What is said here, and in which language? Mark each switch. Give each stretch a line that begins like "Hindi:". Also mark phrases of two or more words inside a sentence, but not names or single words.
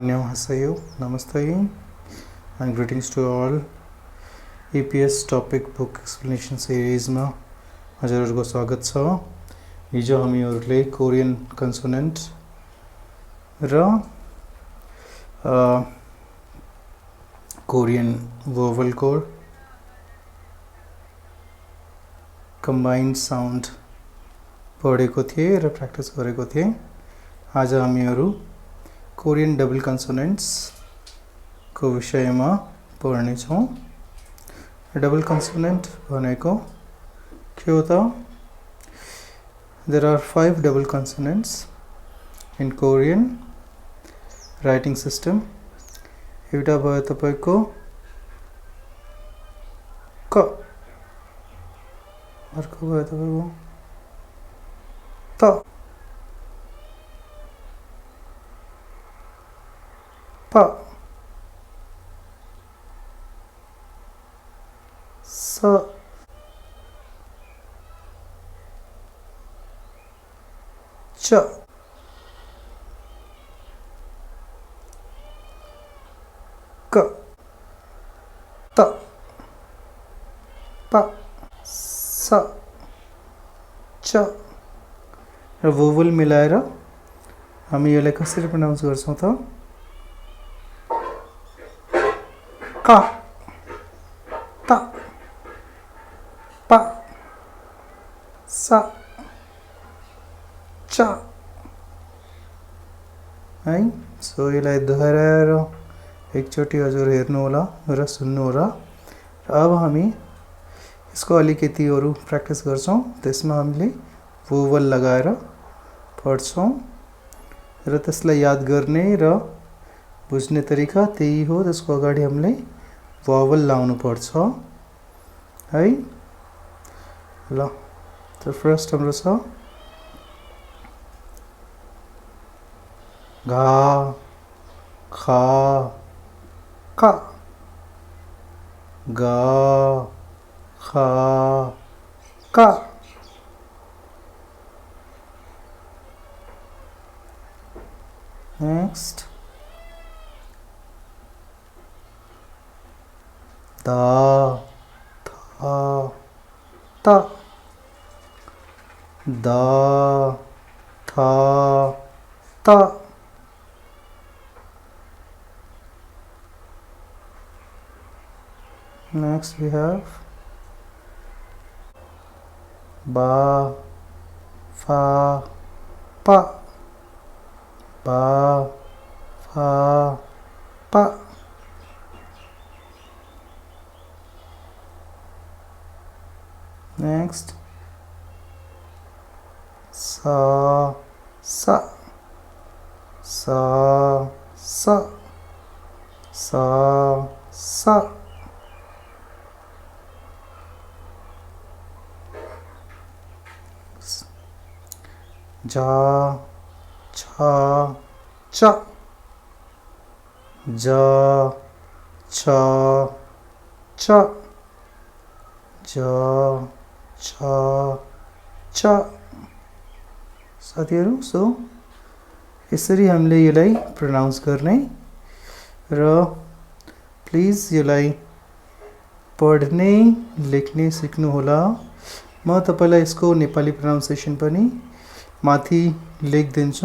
Korean: Annyeonghaseyo, Namaste,
English: and greetings to all.
Nepali: EPS Topic Book Explanation Series में हजुरहरुको स्वागत छ। हिजो हामीहरुले
English: Korean consonant
Nepali: र
English: Korean vowel
Nepali: को
English: combined sound
Nepali: पढेको थिए र प्र्याक्टिस गरेको थिए। आज हामीहरु
English: Korean double consonants
Nepali: को विषयमा पढ्ने छौं।
English: double consonant
Nepali: भनेको के हो त?
English: There are 5 double consonants in Korean writing system.
Nepali: एउटा भयो तपाईको क, अर्को भयो तपाईको त, प, स, च, क, त, प, स, च र वोवल मिलाएर हामी यसलाई कसरी प्रोनाउन्स गर्छौं त? क, त, प, स, च है। सो यसलाई दोहोर्याएर एकचोटी हजुर हेर्नु होला र सुन्नु होला। अब हामी यसको अलिकति अरु प्र्याक्टिस गर्छौं। त्यसमा हामीले वोवल लगाएर पढ्छौं र त्यसलाई याद गर्ने र बुझ्ने तरिका त्यही हो। त्यसको अगाडि हामीले वावल लाउनु पर्छ है। ल त फर्स्ट हाम्रो छ घा, खा, क, गा, खा, क। नेक्स्ट दा, था, ता, दा, था, ता।
English: Next we have ba, fa, pa, ba, fa, pa। Next sa, sa, sa, sa, sa, sa।
Nepali: जा, छा, च, जा, छा, च, जा, छा, च। साथीहरु, सो यसरी हामीले यसलाई प्रोनाउन्स गर्ने र प्लिज यसलाई पढ्ने लेख्ने सिक्नु होला। म तपाईलाई यसको नेपाली प्रोनाउन्सिएसन पनि माथि लेखिदिन्छु।